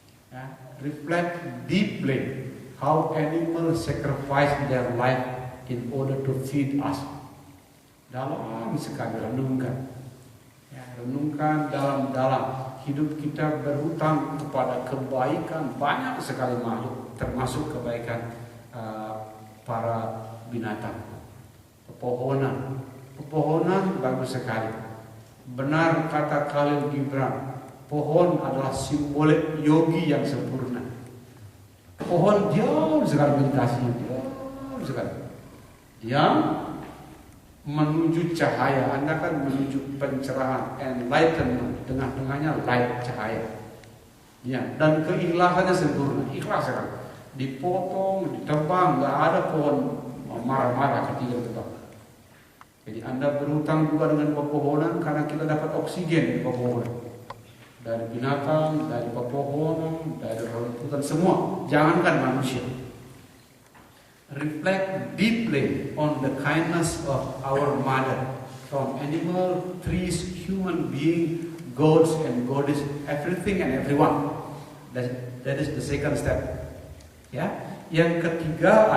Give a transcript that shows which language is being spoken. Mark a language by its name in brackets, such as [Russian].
[English] Ya, reflect deeply how animals sacrifice their life in order to feed us. [Indonesian] Dalam sekali renungkan. Ya, renungkan dalam-dalam. Hidup kita berhutang kepada kebaikan banyak sekali makhluk, termasuk kebaikan para binatang. Pepohonan bagus sekali. Benar kata Khalil Gibran, pohon adalah simbolik yogi yang sempurna. Pohon jauh sekali meditasinya, jauh sekali. Yang menuju cahaya, Anda kan menuju pencerahan, enlightenment, tengah-tengahnya light, cahaya. Ya, dan keikhlasannya sempurna, ikhlas sekali. Dipotong, ditebang, nggak ada pohon marah-marah ketika ditebang. Jadi Anda berhutang juga dengan pepohonan karena kita dapat oksigen di pepohonan. Dari binatang, dari pepohonan, dari rumputan, semua. Jangankan manusia. [English] Reflect deeply on the kindness of our mother, from animal, trees, human being, gods and goddess, everything and everyone. That is the second step. [Indonesian] Ya, yang ketiga